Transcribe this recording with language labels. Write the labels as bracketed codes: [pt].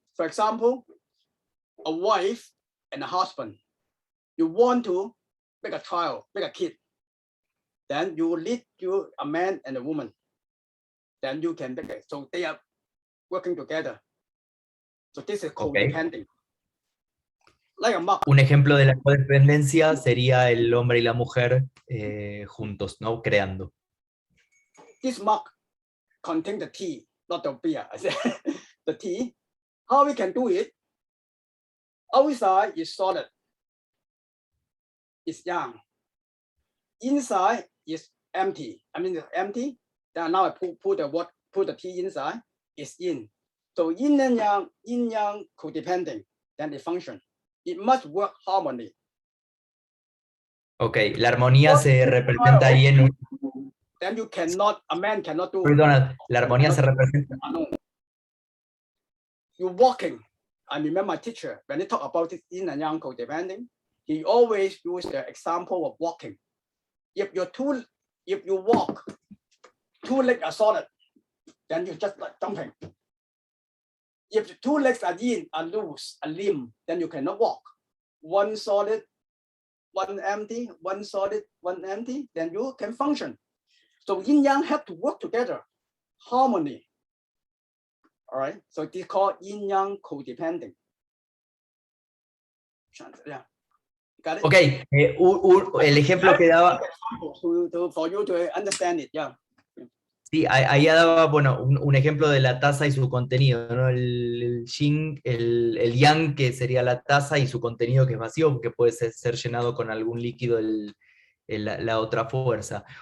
[en] For example, a wife and a husband. You want to make a child, make a kid. Then you lead to a man and a woman. Then you can make it. So they are working together. So this is codepending. Like a mug. [es] Un ejemplo de la codependencia sería el hombre y la mujer juntos, ¿no? Creando. [en] This mug contains the tea, not the beer. I said the tea. How we can do it? Outside is solid. It's young. Inside is empty. I mean it's empty. Then now I put the tea inside. It's yin. So yin and yang codepending. Then they function. It must work harmony. [es] Ok, la armonía se representa ahí en un... [en] Then you cannot, a man cannot do. [es] Perdona, la armonía se representa... [en] You're walking. I remember my teacher, when he talk about this yin and yang codepending, he always use the example of walking. If you walk, two legs are solid, then you're just like jumping. If the two legs are yin, are loose, a limb, then you cannot walk. One solid, one empty, one solid, one empty, then you can function. So yin yang have to work together, harmony. All right, so this is called yin yang codepending. Yeah. Got it? [es] Ok, el ejemplo que daba... [en] For you to understand it, yeah. [es] Sí, ahí daba, bueno, un ejemplo de la taza y su contenido, ¿no? El yin, el yang, que sería la taza, y su contenido, que es vacío, que puede ser llenado con algún líquido, la otra fuerza.